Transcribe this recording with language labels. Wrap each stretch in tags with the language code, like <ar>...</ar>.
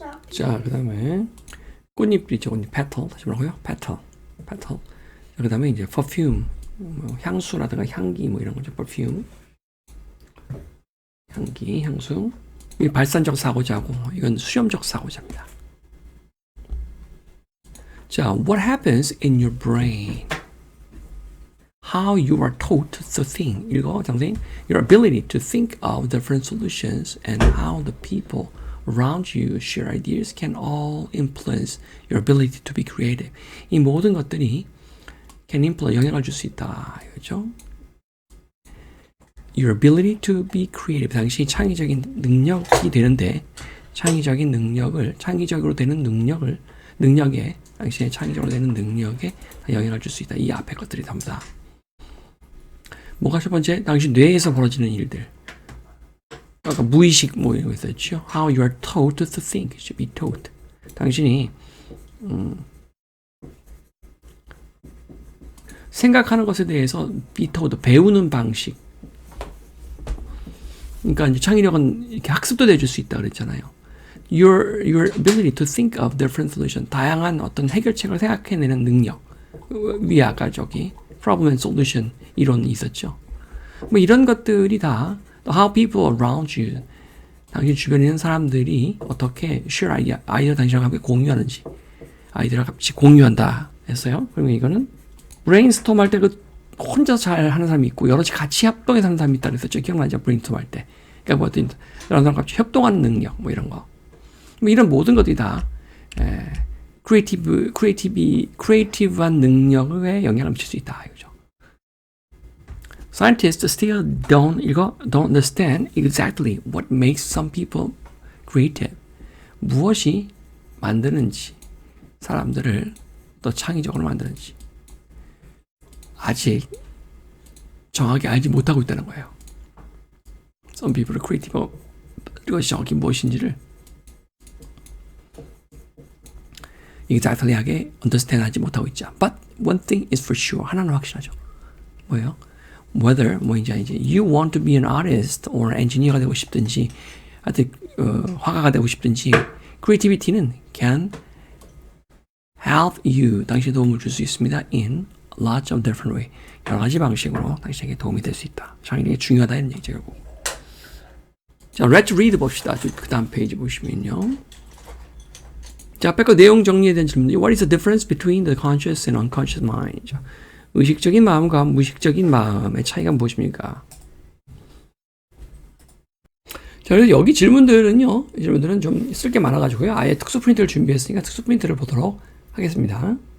<ko>자, 그 다음에 꽃잎도 있죠, 꽃잎. petal. 다시 뭐라고요? petal. 자, 그 다음에 이제 perfume, 뭐 향수라든가 향기 뭐 이런 거죠.</ko> <en>perfume.</en> <ko>향기, 향수. 이 발산적 사고자고, 이건 수렴적 사고자입니다.</ko> <en>자, what happens in your brain? How you are taught to think.</en> <ko>읽어, 장생.</ko> <en>Your ability to think of different solutions and how the people around you share ideas can all influence your ability to be creative.</en> <ko>이 모든 것들이</ko> <en>can influence,</en> <ko>영향을 줄 수 있다. 이거죠.</ko> <en>Your ability to be creative.</en> <ko>당신이 창의적인 능력이 되는데, 창의적으로 되는 능력에, 당신의 창의적으로 되는 능력에 영향을 줄 수 있다. 이 앞에 것들이 전부 다. 뭐가 첫 번째? 당신 뇌에서 벌어지는 일들. 아까 무의식 뭐 이런 거 있었죠.</ko> <en>How you are taught to think. Should be taught.</en> <ko>당신이 생각하는 것에 대해서</ko> <en>be taught,</en> <ko>배우는 방식. 그러니까 이제 창의력은 이렇게 학습도 돼줄 수 있다 그랬잖아요.</ko> <en>Your ability to think of different solution.</en> <ko>다양한 어떤 해결책을 생각해내는 능력. 위에 아까 저기</ko> <en>problem and solution</en> <ko>이론이 있었죠. 뭐 이런 것들이 다</ko> <en>how people around you,</en> <ko>당신 주변에 있는 사람들이 어떻게 share 아이디어 당신과 함께 공유하는지, 아이디어를 같이 공유한다 했어요. 그러면 이거는 brainstorm 할 때 그 혼자 잘 하는 사람이 있고 여럿이 같이 협동해서 하는 사람이 있다 그랬었죠. 기억나죠? 브레인스톰 할 때. 그러니까 뭐 어떤 여러 사람 같이 협동하는 능력 뭐 이런 거. 뭐 이런 모든 것들이 다 크리에이티브한 능력에 영향을 미칠 수 있다 이거죠.</ko> <en>Scientists still don't understand exactly what makes some people creative.</en> <ko>무엇이 만드는지, 사람들을 더 창의적으로 만드는지 아직 정확히 알지 못하고 있다는 거예요.</ko> <en>Some people are creative.</en> <ko>이것이 정확히 무엇인지를 exactly하게 understand 하지 못하고 있죠.</ko> <en>But one thing is for sure.</en> <ko>하나는 확실하죠. 뭐예요?</ko> <en>Whether</en> <ko>뭐인지 아닌지</ko> <en>you want to be an artist or engineer</en> <ko>가 되고 싶든지 하여튼 화가가 되고 싶든지 creativity는</ko> <en>can help you</en> <ko>당신에 도움을 줄 수 있습니다.</ko> <en>in lots of different way.</en> <ko>여러 가지 방식으로 당신에게 도움이 될 수 있다. 창의력이 중요하다 이런 얘기죠. 결국. 자,</ko> <en>let's read</en> <ko>봅시다. 그 다음 페이지 보시면요. 자, 앞에 거 내용 정리에 대한 질문.</ko> <en>What is the difference between the conscious and unconscious mind?</en> <ko>자, 의식적인 마음과 무의식적인 마음의 차이가 무엇입니까? 자, 그래서 여기 질문들은요. 이 질문들은 좀 쓸 게 많아가지고요. 아예 특수 프린트를 준비했으니까 특수 프린트를 보도록 하겠습니다.</ko>